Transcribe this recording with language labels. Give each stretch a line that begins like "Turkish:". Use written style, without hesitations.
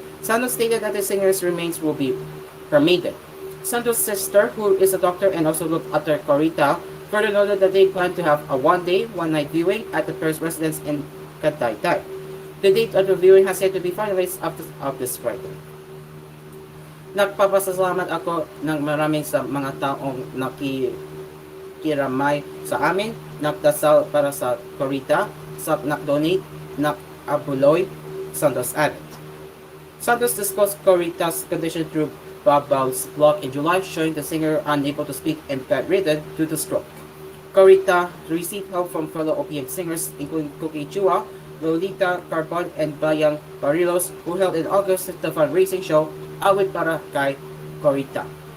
English: Santos stated that the singer's remains will be cremated. Santos' sister, who is a doctor and also looked after Corita, further noted that they plan to have a one-day, one-night viewing at the pair's residence in Kataytay. The date of the viewing has yet to be finalized up this Friday.
Filipino: Nagpapasalamat ako ng maraming sa mga taong nakikiramay sa amin, nagdasal para sa Corita, sa nakdonate, nakabuloy,
English: Santos added. Santos discussed Corita's condition through Babao's blog in July, showing the singer unable to speak and bedridden due to stroke. Corita received help from fellow OPM singers including Cookie Chua, Lolita Carbon, and Bayang Barilos, who held in August the fundraising show Awit Para Kay Corita.